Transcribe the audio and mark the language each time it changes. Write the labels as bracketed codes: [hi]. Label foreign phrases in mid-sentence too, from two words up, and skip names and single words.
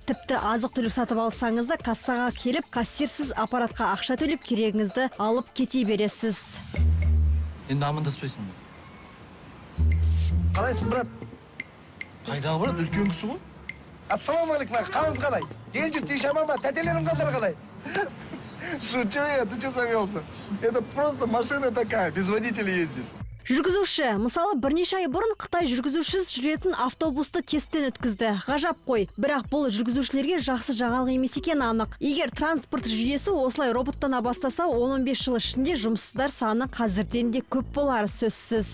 [kk] Тіпті азық-түлік сатып алсаңыз да кассаға келіп, кассирсіз аппаратқа ақша төлеп керегіңізді алып кете бересіз. Енді амандаспайсың ба? Қалайсың, брат? Қайдағы брат? Үлкен кісі ғой? Ассалаумағалейкум, қалыңыз қалай? Ел жұрт еш аман ба? Тәтелерің қалдары қалай? [ru] Шучу я, ты что завелся? Это просто машина такая, без водителя ездит. [kk] Жүргізуші, мысалы бірнеше ай бұрын Қытай жүргізушісіз жүретін автобусты тесттен өткізді. Ғажап қой, бірақ бұл жүргізушілерге жақсы жаңалық емес екені анық. Егер транспорт жүйесі осылай роботтана бастаса, 15 жыл ішінде жұмыссыздар саны қазірден де көп болары сөзсіз.